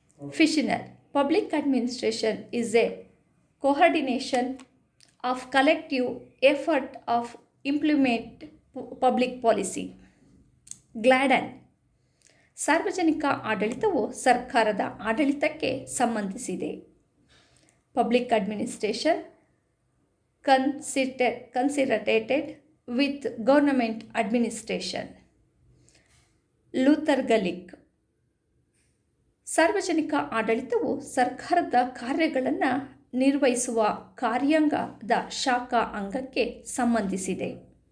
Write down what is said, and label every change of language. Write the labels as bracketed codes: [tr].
[en] ಫಿಷನರ್, public administration is a coordination of collective effort of implement public policy. [kn] ಗ್ಲಾಡನ್, ಸಾರ್ವಜನಿಕ ಆಡಳಿತವು ಸರ್ಕಾರದ ಆಡಳಿತಕ್ಕೆ ಸಂಬಂಧಿಸಿದೆ. [en] Public administration consolidated with government administration. [kn] Luther ಗಲಿಕ್, ಸಾರ್ವಜನಿಕ ಆಡಳಿತವು ಸರ್ಕಾರದ ಕಾರ್ಯಗಳನ್ನು ನಿರ್ವಹಿಸುವ ಕಾರ್ಯಾಂಗದ ಶಾಖಾ ಅಂಗಕ್ಕೆ ಸಂಬಂಧಿಸಿದೆ.